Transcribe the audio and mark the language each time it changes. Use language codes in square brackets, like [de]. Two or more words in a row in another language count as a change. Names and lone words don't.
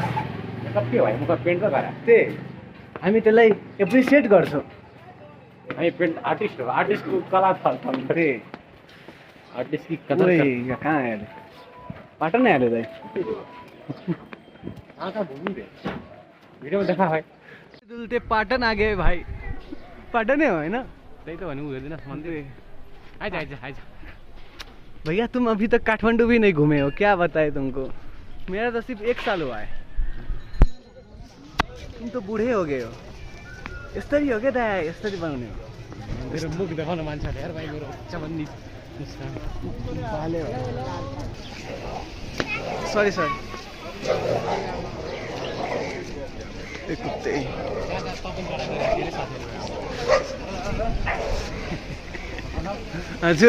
[ne] मेकअप के भयो मुख पेन्ट त गरे त्यही हामी त्यसलाई एप्रिसिएट गर्छौँ हामी [en] paint artist [ne] हो आर्टिस्टको कला छ त्यही [hi] आर्टिस्ट की कदर [ne] ओए यहाँ कहाँ आयो अहिले पाटन नै हाल्यो दाइ कहाँ घुम्नु रे भिडियोमा [hi] देखा है दुल्टे पाटन आ गए भाई पाटन है होइन [ne] त्यही त भने हेर्दिनस् मन्दिर आइज आइज आइज [hi] भैया तुम अभी तक काठमांडू भी नहीं घूमे हो क्या बताए तुमको मेरा तो सिर्फ 1 साल हुआ है तुम तो बूढ़े हो गए हो [ne] यस्तरी हो क्या दाइ यस्तरी बनाउने हो मेरो मुख देखाउन मान्छेले यार भाइ मेरो चमन्नी [en] sorry sorry [ne] कुत्ते हजुर